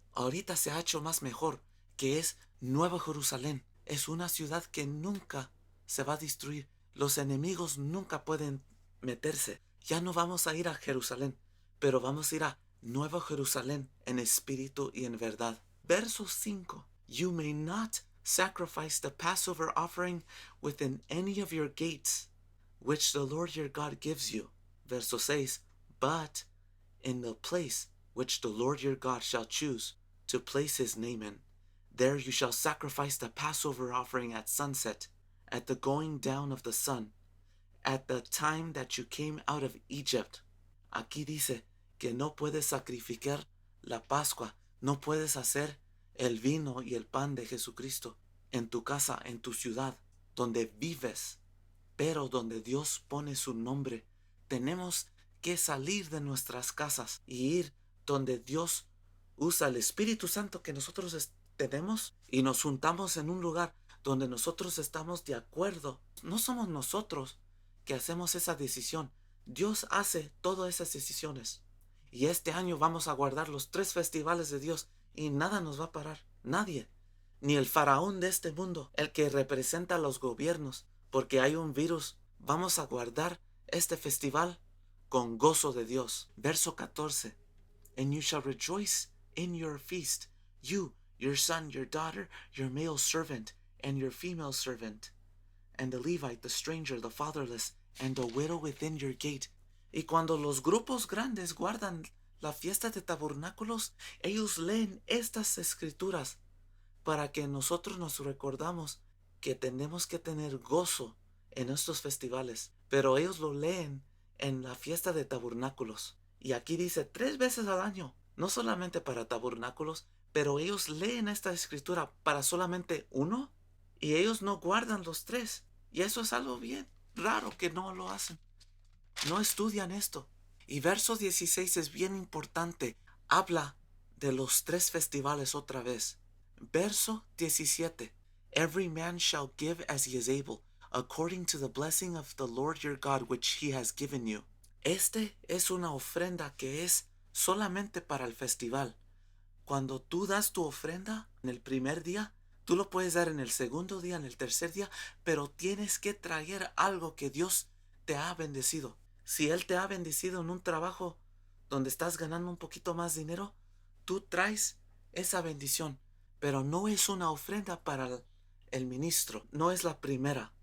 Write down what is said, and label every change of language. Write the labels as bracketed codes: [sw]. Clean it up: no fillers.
[es] Ahorita se ha hecho más mejor, que es Nueva Jerusalén. Es una ciudad que nunca se va a destruir. Los enemigos nunca pueden meterse. Ya no vamos a ir a Jerusalén, pero vamos a ir a Nueva Jerusalén en espíritu y en verdad. Verso 5. [en] You may not sacrifice the Passover offering within any of your gates, which the Lord your God gives you. [es] Verso 6. [en] But in the place which the Lord your God shall choose to place his name in, there you shall sacrifice the Passover offering at sunset, at the going down of the sun, at the time that you came out of Egypt. [es] Aquí dice que no puedes sacrificar la Pascua, no puedes hacer el vino y el pan de Jesucristo en tu casa, en tu ciudad, donde vives, pero donde Dios pone su nombre. Tenemos que salir de nuestras casas y ir donde Dios usa el Espíritu Santo que nosotros tenemos y nos juntamos en un lugar donde nosotros estamos de acuerdo. No somos nosotros que hacemos esa decisión. Dios hace todas esas decisiones. Y este año vamos a guardar los 3 festivales de Dios y nada nos va a parar. Nadie. Ni el faraón de este mundo, el que representa a los gobiernos, porque hay un virus. Vamos a guardar este festival con gozo de Dios. Verso 14. [en] And you shall rejoice in your feast, you, your son, your daughter, your male servant, and your female servant, and the Levite, the stranger, the fatherless, and the widow within your gate. [es] Y cuando los grupos grandes guardan la fiesta de tabernáculos, ellos leen estas escrituras para que nosotros nos recordamos que tenemos que tener gozo en estos festivales. Pero ellos lo leen en la fiesta de tabernáculos. Y aquí dice 3 veces al año, no solamente para tabernáculos, pero ellos leen esta escritura para solamente uno y ellos no guardan los 3. Y eso es algo bien raro que no lo hacen. No estudian esto. Y verso 16 es bien importante. Habla de los 3 festivales otra vez. Verso 17. [en] Every man shall give as he is able, according to the blessing of the Lord your God which he has given you. [es] Este es una ofrenda que es solamente para el festival. Cuando tú das tu ofrenda en el primer día, tú lo puedes dar en el segundo día, en el tercer día, pero tienes que traer algo que Dios te ha bendecido. Si Él te ha bendecido en un trabajo donde estás ganando un poquito más dinero, tú traes esa bendición, pero no es una ofrenda para el ministro, no es la primera.